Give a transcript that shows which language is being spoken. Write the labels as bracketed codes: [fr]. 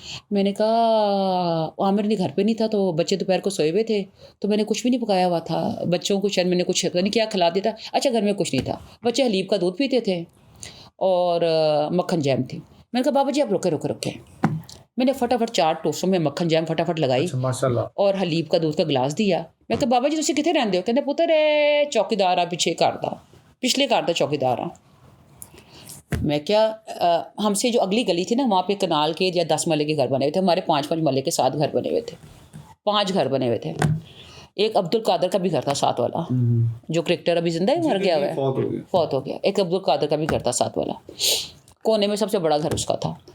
[ur] میں نے کہا عامر نہیں گھر پہ نہیں تھا, تو بچے دوپہر کو سوئے ہوئے تھے, تو میں نے کچھ بھی نہیں پکایا ہوا تھا. بچوں کو شاید میں نے کچھ نہیں کیا کھلا دیا تھا. اچھا گھر میں کچھ نہیں تھا, بچے حلیب کا دودھ پیتے تھے اور مکھن جیم تھی. میں نے کہا بابا جی آپ رکے. میں نے فٹافٹ 4 ٹوسٹوں میں مکھن جیم فٹافٹ لگائی اور حلیب کا دودھ کا گلاس دیا. میں کہا [pa] بابا جی تسی کتنے رہندے ہو؟ کہتے پتر چوکیدار آ پچھلے گھر دا چوکیدار آ. [ur] میں کیا ہم سے جو اگلی گلی تھی نا وہاں پہ کنال کے یا 10 محلے کے گھر بنے ہوئے تھے. ہمارے 5 محلے کے 7 گھر بنے ہوئے تھے, 5 گھر بنے ہوئے تھے. ایک عبد القادر کا بھی گھر تھا 7 والا, جو کرکٹر ابھی زندہ ہے, مر گیا ہوا ہے, فوت ہو گیا. ایک عبد القادر کا بھی گھر تھا 7 والا, کونے میں سب سے بڑا گھر اس کا تھا.